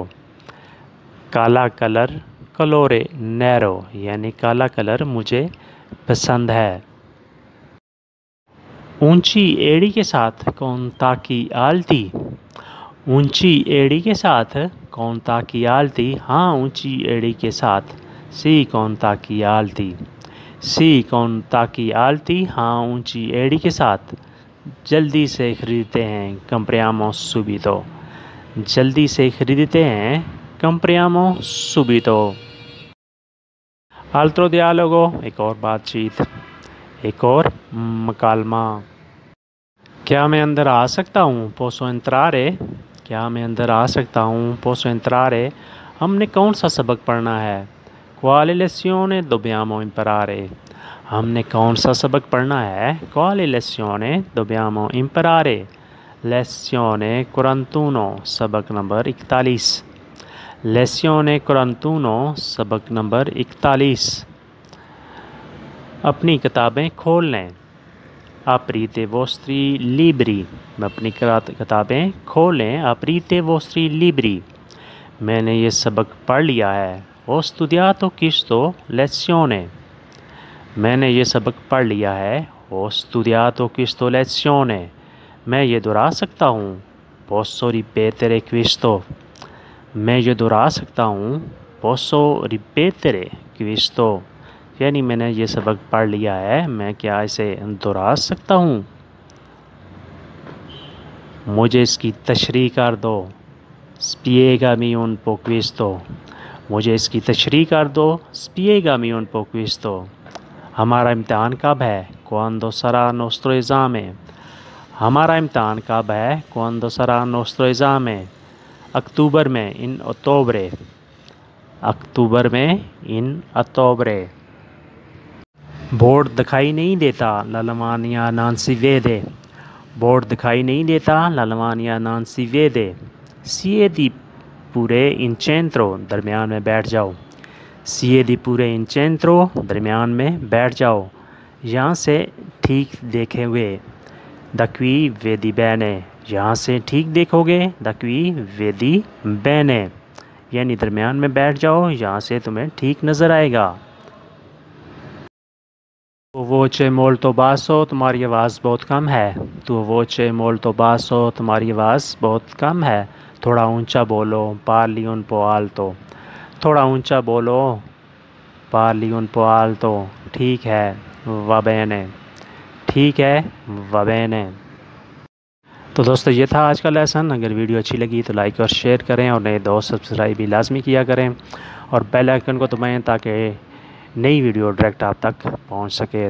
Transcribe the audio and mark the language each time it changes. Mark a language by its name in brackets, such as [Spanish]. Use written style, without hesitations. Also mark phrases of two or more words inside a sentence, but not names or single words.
[Hindi] काला कलर [Italian] colore nero [Hindi] यानी काला कलर मुझे पसंद है। ऊंची एड़ी के साथ [Italian] con tacchi alti. [Hindi] ऊंची एड़ी के साथ [Italian] con tacchi alti. [Hindi] हाँ ऊंची एड़ी के साथ [Italian] sì con tacchi alti. sì con tacchi alti. [Hindi] हाँ ऊंची एड़ी के साथ। जल्दी से खरीदते हैं [Italian] compriamo subito। [Hindi] जल्दी से खरीदते हैं [Italian] compriamo subito। altro dialogo [Hindi] एक और बातचीत, एक और मकालमा। क्या मैं अंदर आ सकता हूँ। [Italian] posso entrare। [Hindi] क्या मैं अंदर आ सकता हूँ। [Italian] posso entrare। [Hindi] हमने कौन सा सबक पढ़ना है। [Italian] quale lezione dobbiamo imparare। [Hindi] हमने कौन सा सबक पढ़ना है। [Italian] quale lezione dobbiamo imparare। [Hindi] lezione 41 सबक नंबर 41। lezione 41 सबक नंबर 41। अपनी किताबें खोल लें। [Italian] aprite vostri libri। [Hindi] अपनी किताबें खोलें। [Italian] aprite vostri libri। [Hindi] मैंने ये सबक पढ़ लिया है। [Italian] ho studiato questo lezione। [Hindi] मैंने ये सबक पढ़ लिया है। [Italian] ho studiato questo lezione। [Hindi] मैं ये दोहरा सकता हूँ। [Italian] posso ripetere questo। [Hindi] मैं ये दोहरा सकता हूँ। [Italian] posso ripetere questo [Hindi] यानी मैंने ये सबक पढ़ लिया है, मैं क्या इसे दोहरा सकता हूँ। मुझे इसकी तशरीह कर दो। [Italian] spiegami un po' questo। [Hindi] मुझे इसकी तशरीह कर दो। [Italian] spiegami un po' questo। [Hindi] हमारा इम्तहान कब है। [Italian] quando sarà nostro esame। [Hindi] हमारा इम्तहान कब है। [Italian] quando sarà nostro esame। [Hindi] अक्टूबर में [Italian] in ottobre। [Hindi] अक्टूबर में [Italian] in ottobre। [Hindi] बोर्ड दिखाई नहीं देता। [Italian] la lavagna non si vede। [Hindi] बोर्ड दिखाई नहीं देता। [Italian] la lavagna non si vede। siedi pure in centro। [Hindi] दरमियान में बैठ जाओ। [Italian] siedi pure in centro। [Hindi] दरमियान में बैठ जाओ। यहाँ से ठीक देखे हुए। [Italian] da qui vedi bene। [Hindi] यहाँ से ठीक देखोगे। [Italian] da qui vedi bene [Hindi] यानी दरमियान में बैठ जाओ, यहाँ से तुम्हें ठीक नज़र आएगा। तो [Italian] voce molto basso [Hindi] तुम्हारी आवाज़ बहुत कम है। तो [Italian] voce molto basso [Hindi] तुम्हारी आवाज़ बहुत कम है। थोड़ा ऊंचा बोलो। [Italian] parli un po' alto। [Hindi] थोड़ा ऊंचा बोलो। [Italian] parli un po' alto। [Hindi] ठीक है [Italian] va bene। [Hindi] ठीक है [Italian] va bene। [Hindi] तो दोस्तों ये था आज का लेसन। अगर वीडियो अच्छी लगी तो लाइक और शेयर करें और नए दोस्त सब्सक्राइब भी लाजमी किया करें और बेल आइकन को दबाएं ताकि नई वीडियो डायरेक्ट आप तक पहुंच सके।